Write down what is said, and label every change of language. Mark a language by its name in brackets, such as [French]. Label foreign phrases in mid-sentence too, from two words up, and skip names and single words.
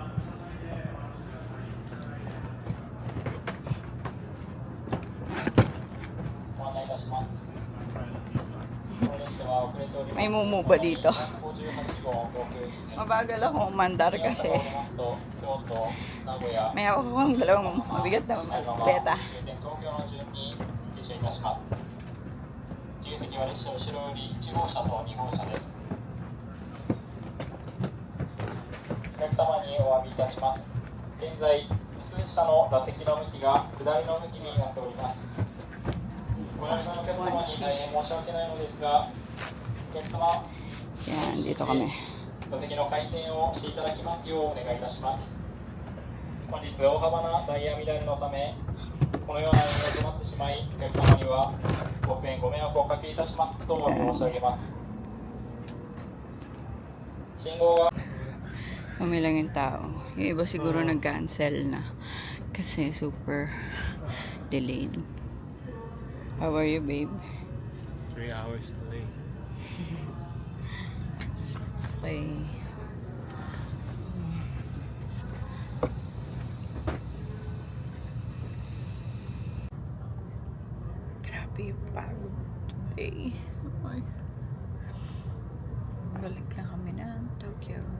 [Filipino] May mumu ba dito? Mabagal ako umandar kasi may ako akong dalawang mabigat na beta. [Japanese] 自由席は列車後ろより1号車と2号車です。お客様にお詫びいたします。現在、普通車の座席の向きが下りの向きになっております。ご来場のお客様に大変申し訳ないのですが、お客様、 [Filipino] Yan, dito kami. [Japanese] 座席の回転をしていただきますようお願いいたします。本日大幅なダイヤ乱れのため、このような運営となってしまい、お客様にはご不便ご迷惑をおかけいたしますとお詫び申し上げます。信号が [Filipino] Kami lang yung tao. Yung iba siguro nag-cancel na. Kasi [English] super delayed. How are you, babe? 3 hours delay. [Filipino] Okay. Grabe yung pagod today. Ay. Balik na kami ng Tokyo.